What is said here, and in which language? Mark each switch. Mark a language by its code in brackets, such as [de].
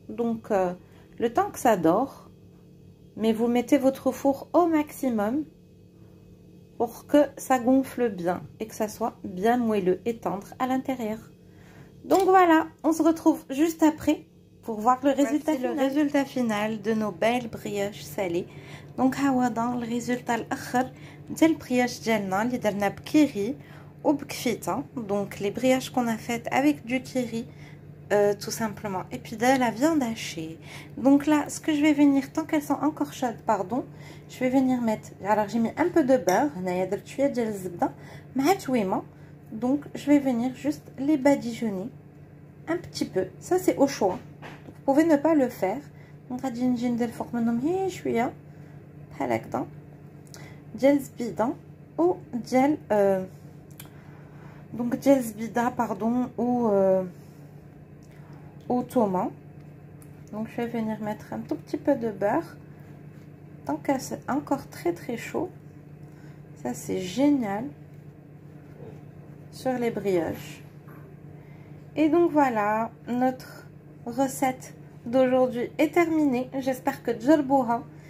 [fr] donc le temps que ça dort, mais vous mettez votre four au maximum pour que ça gonfle bien et que ça soit bien moelleux et tendre à l'intérieur. Donc voilà, on se retrouve juste après pour voir le résultat final de nos belles brioches salées. [ar] donc هاودا الريزولتا الاخر ديال البرياش ديالنا اللي درنا بكيري وبكفيته. [fr] donc les brioches qu'on a faites avec du kiri tout simplement et puis de la viande hachée. donc là ce que je vais venir, tant qu'elles sont encore chaudes pardon, je vais venir mettre, alors j'ai mis un peu de beurre [ar] هنايا درت شويه ديال الزبده مع تويمه. [fr] donc je vais venir juste les badigeonner un petit peu, ça c'est au choix. donc, vous pouvez ne pas le faire. [ar] donc غادي نجي ندير فوق منهم هي شويه بحال هكذا ديال الزبيده او ديال donc ديال الزبيده [fr] pardon ou tomates. donc je vais venir mettre un tout petit peu de beurre tant que c'est encore très chaud. ça c'est génial sur les brioches. et donc voilà, notre recette d'aujourd'hui est terminée. j'espère que [ar] تجربوها.